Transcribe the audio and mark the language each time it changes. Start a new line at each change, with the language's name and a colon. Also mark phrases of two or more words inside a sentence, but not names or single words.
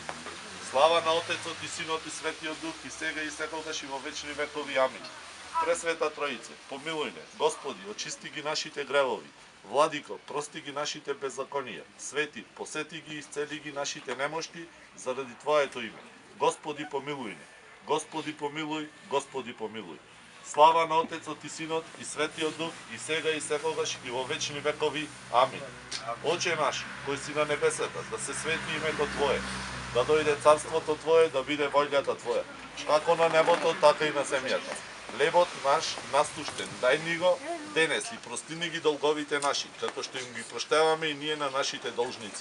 Macedonian: Слава на Отецот и Синот и Светиот Дух, и сега и секогаш и во вечни векови. Амин. Пресвета Троице, помилуй не. Господи, очисти ги нашите гревови. Владико, прости ги нашите беззаконија. Свети, посети ги и исцели ги нашите немошти заради Твоето име. Господи, помилуй не. Господи, помилуй, Господи, помилуй. Слава на Отецот и Синот и Светиот Дух, и сега и секогаш и во вечни векови. Амин. Оче наш, кој си на небесата, да се свети името Твое, да дојде царството Твое, да биде волјата Твоја, како на небото, така и на земјата. Лебот наш насущен, дај ни го денес и прости ни ги долговите наши, како што им ги проштеваме и ние на нашите должници.